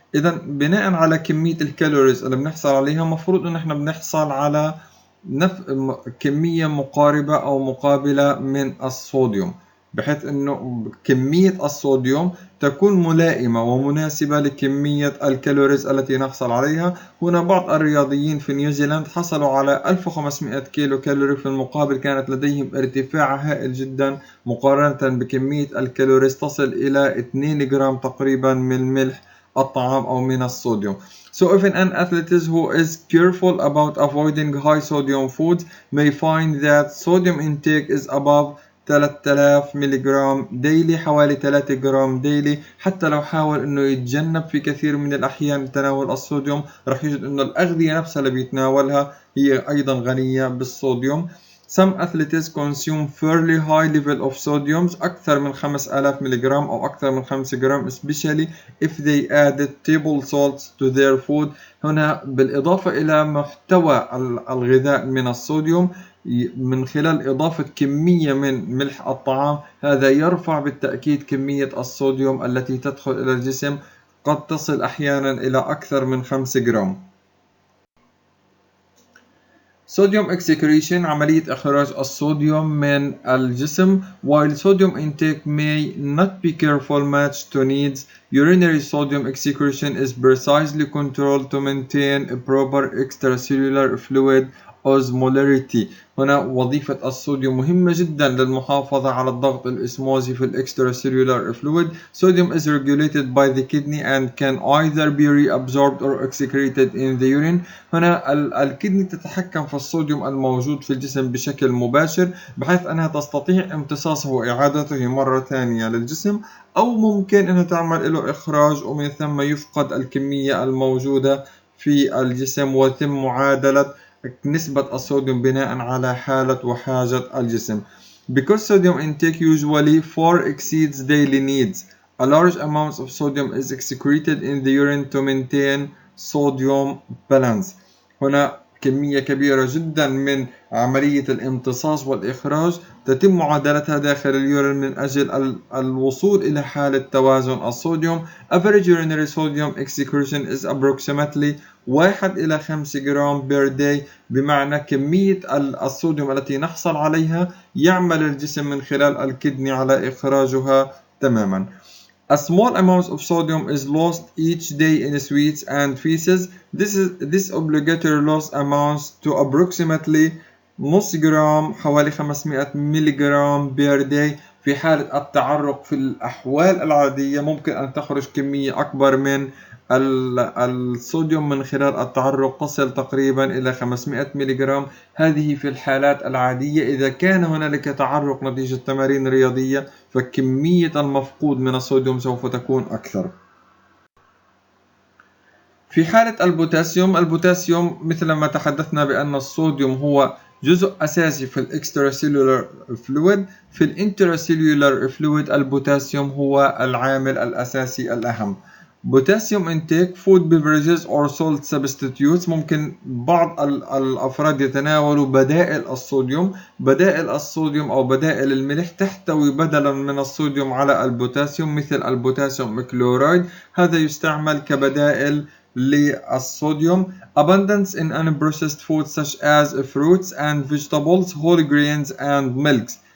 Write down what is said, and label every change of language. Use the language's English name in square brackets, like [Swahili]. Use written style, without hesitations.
[Arabic] إذا بناء على كمية الكالوريز اللي بنحصل عليها، مفروض إن إحنا بنحصل على كمية مقاربة أو مقابلة من الصوديوم، بحيث إنه كمية الصوديوم تكون ملائمة ومناسبة لكمية الكالوريز التي نحصل عليها. هنا بعض الرياضيين في نيوزيلاند حصلوا على 1500 كيلو كالوري، في المقابل كانت لديهم ارتفاع هائل جدا مقارنة بكمية الكالوريز تصل إلى 2 جرام تقريبا من ملح الطعام أو من الصوديوم. [English] So even an athlete who is careful about avoiding high sodium foods may find that sodium intake is above 3000 [Arabic] ملغ ديلي، حوالي 3 جرام ديلي. حتى لو حاول انه يتجنب في كثير من الاحيان تناول الصوديوم، رح يجد انه الاغذية نفسها اللي بيتناولها هي ايضا غنية بالصوديوم. [English] Some athletes consume fairly high level of sodium، [Arabic] أكثر من 5000 ملغ أو أكثر من 5 جرام، [English] especially if they added table salts to their food. [Arabic] هنا بالإضافة إلى محتوى الغذاء من الصوديوم من خلال إضافة كمية من ملح الطعام، هذا يرفع بالتأكيد كمية الصوديوم التي تدخل إلى الجسم، قد تصل أحيانا إلى أكثر من 5 جرام. [English] Sodium excretion، [Arabic] عملية إخراج الصوديوم من الجسم. [English] While sodium intake may not be careful matched to needs, urinary sodium excretion is precisely controlled to maintain a proper extracellular fluid osmolarity. [Arabic] هنا وظيفة الصوديوم مهمة جدا للمحافظة على الضغط الأسموزي في extracellular fluid. [English] Sodium is regulated by the kidney and can either be reabsorbed or excreted in the urine. [Arabic] هنا الكدني تتحكم في الصوديوم الموجود في الجسم بشكل مباشر، بحيث أنها تستطيع امتصاصه وإعادته مرة ثانية للجسم، أو ممكن أنها تعمل له إخراج ومن ثم يفقد الكمية الموجودة في الجسم ويتم معادلة نسبة الصوديوم بناء على حالة وحاجة الجسم. [English] Because sodium intake usually far exceeds daily needs, a large amount of sodium is excreted in the urine to maintain sodium balance. [Arabic] هنا كمية كبيرة جدا من عملية الامتصاص والإخراج تتم معادلتها داخل اليورين من أجل الوصول إلى حالة توازن الصوديوم. [English] Average urinary sodium excretion is approximately 1 [Arabic] إلى 5 جرام [English] per day، [Arabic] بمعنى كمية الصوديوم التي نحصل عليها يعمل الجسم من خلال الكدني على إخراجها تماما. [English] A small amount of sodium is lost each day in sweats and feces. This obligatory loss amounts to approximately [Arabic] نص جرام، حوالي 500 ملغرام [English] per day. [Arabic] في حالة التعرق في الأحوال العادية ممكن أن تخرج كمية أكبر من الصوديوم من خلال التعرق، تصل تقريبا إلى 500 ملغرام. هذه في الحالات العادية. إذا كان هنالك تعرق نتيجة تمارين رياضية فكمية المفقود من الصوديوم سوف تكون أكثر. في حالة البوتاسيوم مثل ما تحدثنا بأن الصوديوم هو جزء أساسي في الإكستراسيلولار فلويد. في الانتراسيلولار فلويد البوتاسيوم هو العامل الأساسي الأهم. [English] Potassium intake, food beverages or salt substitutes. [Arabic] ممكن بعض الأفراد يتناولوا بدائل الصوديوم. بدائل الصوديوم أو بدائل الملح تحتوي بدلا من الصوديوم على البوتاسيوم، مثل البوتاسيوم كلورايد، هذا يستعمل كبدائل للصوديوم. [English] Abundance in unprocessed foods such as fruits and vegetables, whole grains and milks.